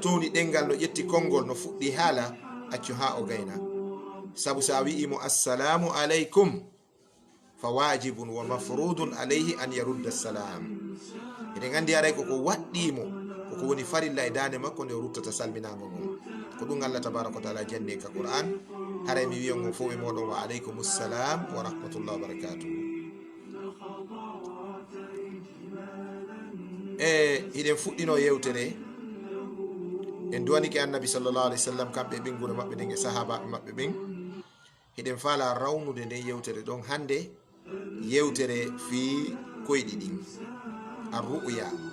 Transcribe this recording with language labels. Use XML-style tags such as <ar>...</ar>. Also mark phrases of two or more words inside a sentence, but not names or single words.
<ff>towni ɗengal no ƴetti konngol no fuɗɗi haala accu ha o gayna sabu sa wi'imo</ff> <ar>السلام عليكم فواجب ومفروض عليه أن يرد سلام</ar> <ff>eɗen andi aray koko waɗɗimo koko woni farilla e dande makko nde o ruttata salminago ngon ko ɗum</ff> <ar>الله تبارك وتعالى</ar> <ff>janni ka Qur'an haray mi wiyon on fof e moɗon</ff> <ar>وعليكم السلام ورحمة الله وبركاته</ar> <ff>hiɗen fuɗɗino yewtere en duwanike annabi</ff> <ar>صلى الله عليه وسلم</ar> <ff>kamɓe ɓingude maɓɓe ɗen e sahabaɓe maɓɓe ɓen hiɗen faala rawnude nden yewtere ɗon hande yewtere fi koyɗi ɗin arru'ya</ff>